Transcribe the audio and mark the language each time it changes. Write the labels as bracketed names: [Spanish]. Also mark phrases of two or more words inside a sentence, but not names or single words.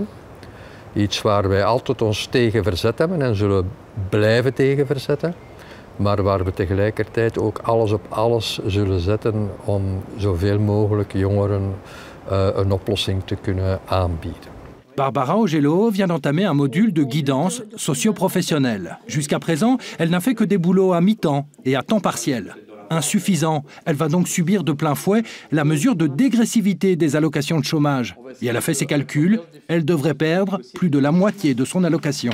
[Dutch] Iets waar wij altijd ons tegen verzet hebben en zullen blijven tegen verzetten. maar waar we tegelijkertijd ook alles op alles zullen zetten om zoveel mogelijk jongeren een oplossing te kunnen aanbieden. [French] Barbara Augelot vient d'entamer un module de guidance socio-professionnelle. Jusqu'à présent, elle n'a fait que des boulots à mi-temps et à temps partiel. Insuffisant. Elle va donc subir de plein fouet la mesure de dégressivité des allocations de chômage. Et elle a fait ses calculs, elle devrait perdre plus de la moitié de son allocation.